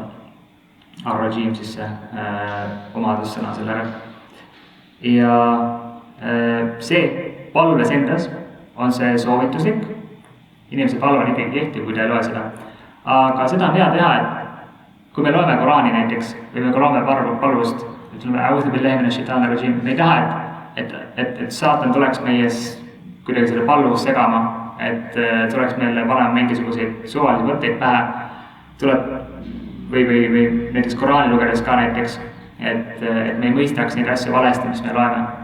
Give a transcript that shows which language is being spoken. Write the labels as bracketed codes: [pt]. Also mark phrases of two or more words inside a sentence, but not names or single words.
[et] Ar-rajim siis see omadussõna selle ära. Ja see palves endas on see soovituslik. Inimese palve on ikkagi kehtiv, kui ta ei loe seda. Aga seda on hea teha, et kui me loeme Koraani näiteks, või me loeme palvust, ütleme, [ar] أعوذ بالله من الشيطان الرجيم, [et] me ei taha, et saatan tuleks meies kuidagi selle palvust segama, et tuleks meile panema mingisuguseid suvalisi mõtteid pähe, tuleb või näiteks Koraani lugedes ka näiteks, et me ei mõistaks neid asju valesti, mis me loeme.